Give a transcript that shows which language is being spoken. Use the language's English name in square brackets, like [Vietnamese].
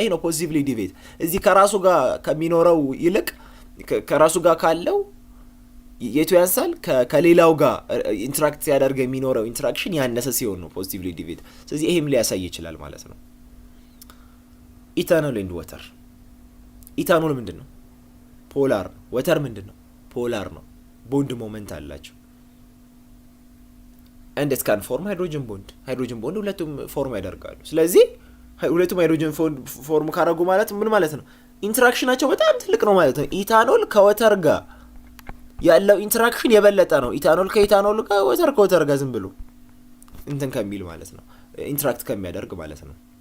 [Amharic] ይሄ ነው ፖዚቲቭሊ ዲቬት። እዚህ ከራሱ ጋር ከሚኖረው ይልቅ ከራሱ ጋር ካለው የቱ ያንሳል? ከሌላው ጋር ኢንትራክት ሲያደርግ የሚኖረው ኢንትራክሽን ያነሰ ሲሆን ነው ፖዚቲቭሊ ዲቬት። ስለዚህ ይሄም ሊያሳይ ይችላል ማለት ነው። ኢታኖል ኤንድ ወተር። ኢታኖል ምንድን ነው? ፖላር ነው። ወተር ምንድን ነው? ፖላር ነው። ቦንድ ሞመንት አላቸው። [English] and it can form hydrogen bond. [Amharic] ሃይድሮጅን ቦንድ ሁለቱም ፎርም ያደርጋሉ። ስለዚህ ሁለቱም ሃይድሮጅን ፎርም ካደረጉ ማለት ምን ማለት ነው? ኢንትራክሽናቸው በጣም ትልቅ ነው ማለት ነው። ኢታኖል ከወተር ጋር ያለው ኢንትራክሽን የበለጠ ነው። ኢታኖል ከኢታኖል ጋር፣ ወተር ከወተር ጋር ዝም ብሎ እንትን ከሚል ማለት ነው፣ ኢንትራክት ከሚያደርግ ማለት ነው።